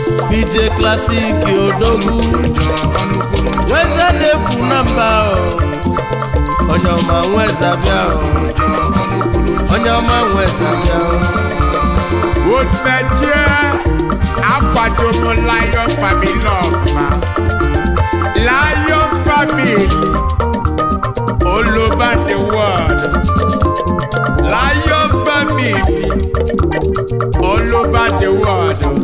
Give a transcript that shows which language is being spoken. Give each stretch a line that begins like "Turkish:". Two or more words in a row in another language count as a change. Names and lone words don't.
Igbo: D J Classic Odogwu. Weza defu na mba o. Onye ọma nweza bịa o. Onye ọma nweza bịa o. Odumeje, akwado m Lion Family ọfụma.
English: Lion Family, all over the world. Lion Family, all over the world.